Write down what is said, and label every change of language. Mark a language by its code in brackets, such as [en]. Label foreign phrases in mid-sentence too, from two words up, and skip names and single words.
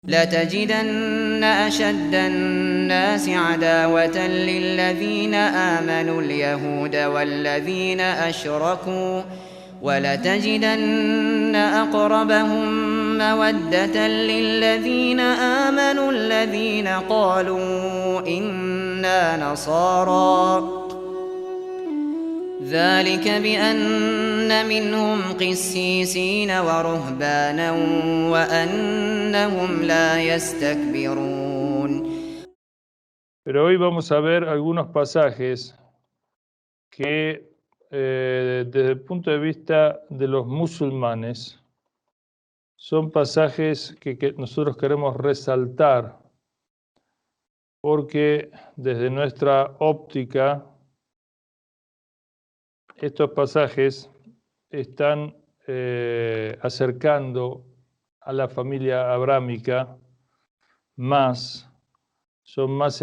[ar] لتجدن أشد الناس عداوة للذين آمنوا اليهود والذين أشركوا ولتجدن أقربهم مودة للذين آمنوا الذين قالوا إنا نصارى ذلك بأن منهم قسيسين ورهبانا وأنهم لا يستكبرون. [es] Pero hoy vamos a ver algunos pasajes que desde el punto de vista de los musulmanes son pasajes que nosotros queremos resaltar porque desde nuestra óptica estos pasajes están acercando a la familia abrámica más, son más